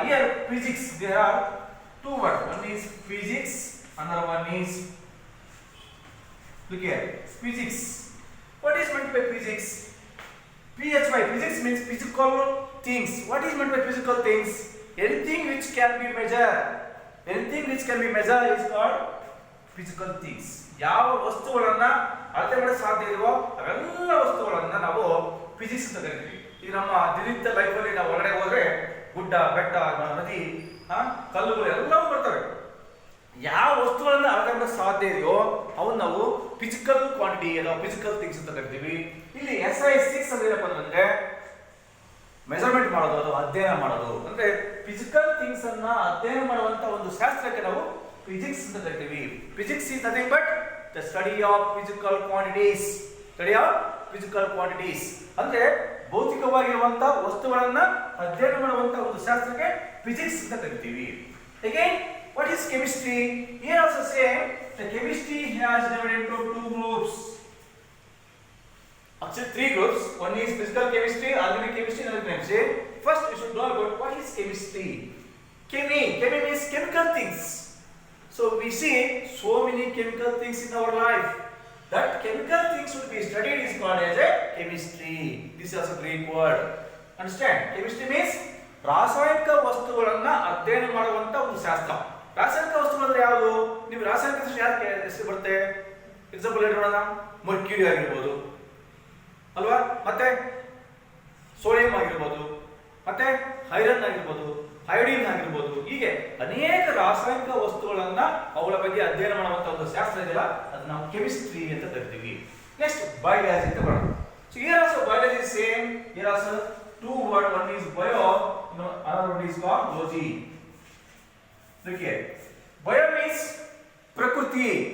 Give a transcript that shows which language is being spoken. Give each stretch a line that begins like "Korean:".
English: Here, physics, there are 2 words. One is physics, another one is, look here, physics. What is meant by physics? PHY, physics means physical things. What is meant by physical things? Anything which can be measured. Anything which can be measured is called physical things.
Kannada: ಯಾವ ವಸ್ತುಗಳನ್ನ ಅಳತೆ ಮಾಡಲು ಸಾಧ್ಯ ಇದೆಯೋ ಅವೆಲ್ಲ ವಸ್ತುಗಳನ್ನ ನಾವು physics ಅಂತ ಕರಿತೀವಿ. ಈಗ ನಮ್ಮ ದಿನನಿತ್ಯ ಲೈಫಲ್ಲಿ ನಾವು ಹೊರಗಡೆ ಹೋದ್ರೆ ಗುಡ್ಡ, ಬೆಟ್ಟ, ನದಿ, ಕಲ್ಲುಗಳು ಎಲ್ಲವೂ ಬರ್ತವೆ. ಯಾವ ವಸ್ತುಗಳನ್ನ ಅಳತೆ ಮಾಡಲು ಸಾಧ್ಯ ಇದೆಯೋ ಅವನ್ನ ನಾವು ಫಿಸಿಕಲ್ ಕ್ವಾಂಟಿಟಿ ಅಥವಾ ಫಿಸಿಕಲ್ ಥಿಂಗ್ಸ್ ಅಂತ ಕರಿತೀವಿ. ಇಲ್ಲಿ SI 6 ಅಂದ್ರೆ ಏನಪ್ಪ ಅಂದ್ರೆ ಮೆಜರ್ಮೆಂಟ್ ಮಾಡೋದು ಅಥವಾ ಅಧ್ಯಯನ ಮಾಡೋದು. ಅಂದ್ರೆ ಫಿಸಿಕಲ್ ಥಿಂಗ್ಸ್ ಅನ್ನ ಅಧ್ಯಯನ ಮಾಡುವಂತ ಒಂದು ಶಾಸ್ತ್ರಕ್ಕೆ ನಾವು ಫಿಸಿಕ್ಸ್ ಅಂತ ಕರಿತೀವಿ.
English: Physics is nothing but the study of physical quantities. Study of physical quantities
Kannada: ಅಂದ್ರೆ ಭೌತಿಕವಾಗಿರುವಂತ ವಸ್ತುಗಳನ್ನ ಅಧ್ಯಯನ ಮಾಡುವಂತ ಒಂದು ಶಾಸ್ತ್ರಕ್ಕೆ ಫಿಸಿಕ್ಸ್ ಅಂತ ಕರಿತೀವಿ.
English: Again, what is chemistry? Here also same, the chemistry has divided into 2 groups. Actually 3 groups. One is physical chemistry, organic chemistry, and inorganic chemistry. First you should know about what is chemistry. Chemi means chemical things. So we see so many chemical things in our life. That chemical things should be studied is called as a chemistry. This is also Greek word. Understand? Chemistry means
Kannada: ರಾಸಾಯನಿಕ ವಸ್ತುಗಳನ್ನ ಅಧ್ಯಯನ ಮಾಡುವಂತ ಒಂದು ಶಾಸ್ತ್ರ. ರಾಸಾಯನಿಕ ವಸ್ತುಗಳು ಅಂದ್ರೆ ಯಾವುದು? ನೀವು ರಾಸಾಯನಿಕ ಯಾಕೆ ಹೆಸರು ಬರುತ್ತೆ? ಎಕ್ಸಾಂಪಲ್ ಹೇಳಿ ನೋಡೋಣ. ಮರ್ಕ್ಯೂರಿ ಆಗಿರ್ಬೋದು ಅಲ್ವಾ, ಮತ್ತೆ ಸೋಡಿಯಂ ಆಗಿರ್ಬೋದು, ಮತ್ತೆ ಐರನ್ ಆಗಿರ್ಬೋದು, ಅಯೋಡಿನ್ ಆಗಿರ್ಬೋದು, ಹೀಗೆ ಅನೇಕ ರಾಸಾಯನಿಕ ವಸ್ತುಗಳನ್ನ ಅವುಗಳ ಬಗ್ಗೆ ಅಧ್ಯಯನ ಮಾಡುವಂತ ಒಂದು ಶಾಸ್ತ್ರ ಇದೆಯಲ್ಲ, ಅದು ನಾವು ಕೆಮಿಸ್ಟ್ರಿ ಅಂತ ಕರಿತೀವಿ. ನೆಕ್ಸ್ಟ್ ಬಯಾಲಜಿ ಅಂತ ಬರೋಣ.
English: So here also biology is same. Here also two word, one is bio, another one is called logy. Look here. Bio means ಪ್ರಕೃತಿ.